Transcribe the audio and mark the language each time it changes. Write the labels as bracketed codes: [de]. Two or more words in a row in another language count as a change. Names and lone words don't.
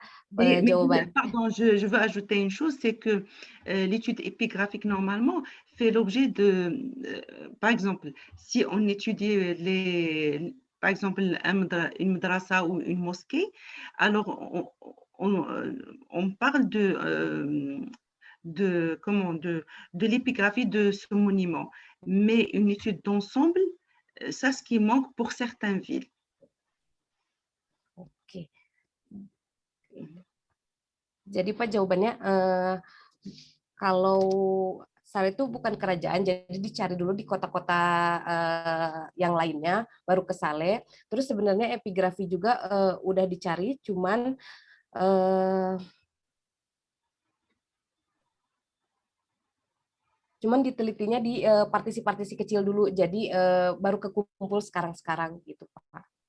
[fr] Mais, pardon, je veux ajouter une chose, c'est que l'étude épigraphique normalement fait l'objet de, par exemple, si on étudie par exemple une madrasa ou une mosquée, alors on parle de l'épigraphie de ce monument, mais une étude d'ensemble, ça ce qui manque pour certaines villes. [id] Oke. Jadi Pak, jawabannya kalau Salé itu bukan kerajaan, jadi dicari dulu di kota-kota yang lainnya, baru ke Salé. Terus sebenarnya epigrafi juga udah dicari, cuman ditelitinya di partisi-partisi kecil dulu, jadi baru kekumpul sekarang-sekarang gitu Pak.